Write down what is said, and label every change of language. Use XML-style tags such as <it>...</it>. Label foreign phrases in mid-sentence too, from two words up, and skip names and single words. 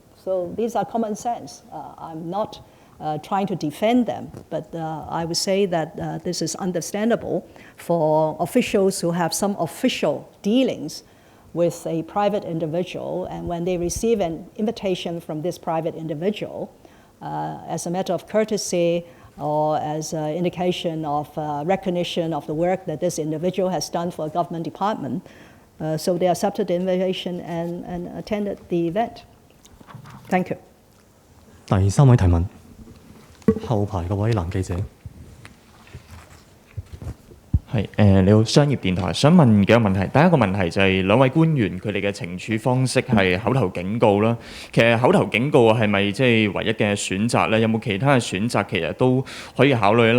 <en>So these are common sense. I'm not trying to defend them, but I would say that this is understandable for officials who have some official dealings with a private individual, and when they receive an invitation from this private individual, as a matter of courtesy or as an indication of recognition of the work that this individual has done for a government department. So they accepted the invitation and attended the event. Thank you.</en> <yue>第3位提問，後排嗰位男記者。你好，商業電台，想問幾個問題。第一個問題就係兩位官員佢哋嘅懲處方式係口頭警告啦。其實口頭警告係咪即係唯一嘅選擇咧？有冇其他嘅選擇其實都可以考慮咧？</yue>